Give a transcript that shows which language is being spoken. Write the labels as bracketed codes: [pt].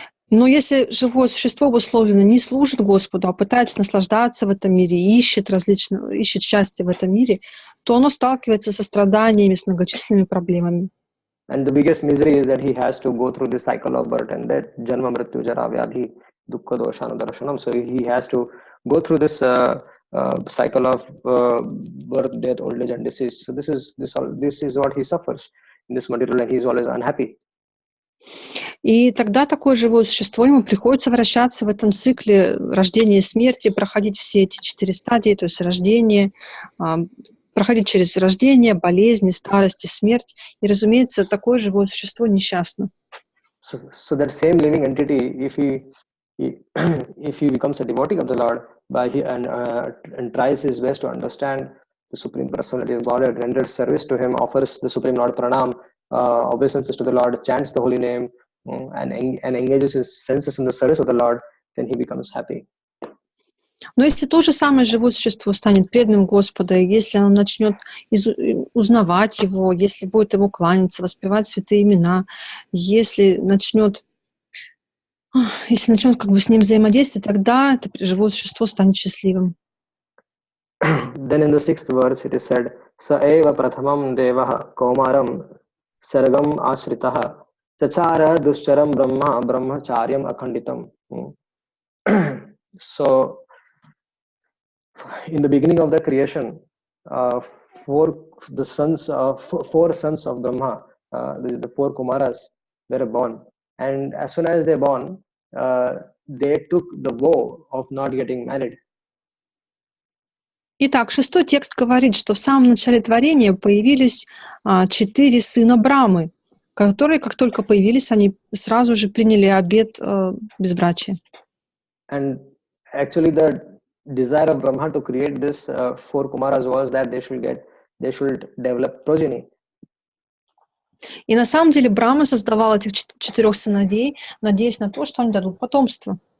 [ru] Но если живое существо обусловлено не служит Господу, а пытается наслаждаться в этом мире, ищет счастье в этом мире, то оно сталкивается со страданиями, с многочисленными проблемами. [en] And the biggest misery is that he has to go through this cycle of birth and death, [sa] janma mrityu jara vyadhi dukkha doshana darshanam. [en] So he has to go through this cycle of birth, death, old age, and disease. So this is what he suffers in this material, and he is always unhappy. [ru] И тогда такое живое существо, ему приходится вращаться в этом цикле рождения и смерти, проходить все эти 4 стадии, то есть рождение, проходить через рождение, болезни, старость и смерть. И, разумеется, такое живое существо несчастно. [en] So that same living entity, if he becomes a devotee of the Lord and tries his best to understand the Supreme Personality of Godhead, renders service to Him, offers the Supreme Lord pranam, obeisances to the Lord, chants the holy name, and engages his senses in the service of the Lord, then he becomes happy. [ru] Но если то же самое живое существо станет преданным Господа, если оно начнет узнавать Его, если будет Ему кланяться, воспевать святые имена, если начнет как бы с Ним взаимодействовать, тогда это живое существо станет счастливым. [en] Then in the 6th verse it is said, [sa] Sa eva prathamam devaha kaumaram sargam asritaha chachara duscharam brahmacharyam akhanditam. [en] So in the beginning of the creation, 4 sons of Brahma, the 4 Kumaras, were born, and as soon as they born, they took the vow of not getting married. [ru] Итак, 6-й текст говорит, что в самом начале творения появились 4 сына Брамы, которые, как только появились, они сразу же приняли обет безбрачия. [en] And actually the desire of Brahma to create this 4 Kumaras was that they should develop progeny. [ru] И на самом деле Брахма создавал этих 4 сыновей, надеясь на то, что они дадут потомство.